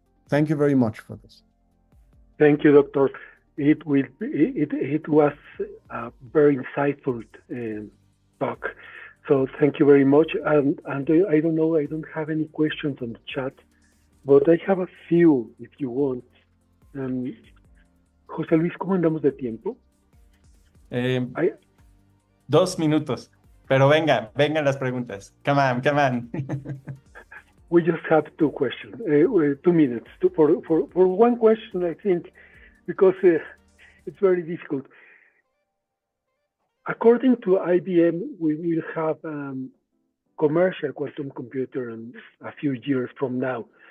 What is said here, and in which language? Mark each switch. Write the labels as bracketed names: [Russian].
[English] Thank you very much for this. Thank you, Doctor. It was a very insightful talk. So thank you very much. And I don't know, I don't have any questions on the chat, but I have a few if you want. [Spanish] José Luis, ¿cómo andamos de tiempo? 2 minutos, pero vengan las preguntas. [English] Come on. We just have 2 questions, 2 minutes for one question, I think, because it's very difficult. According to IBM, we will have commercial quantum computer in a few years from now.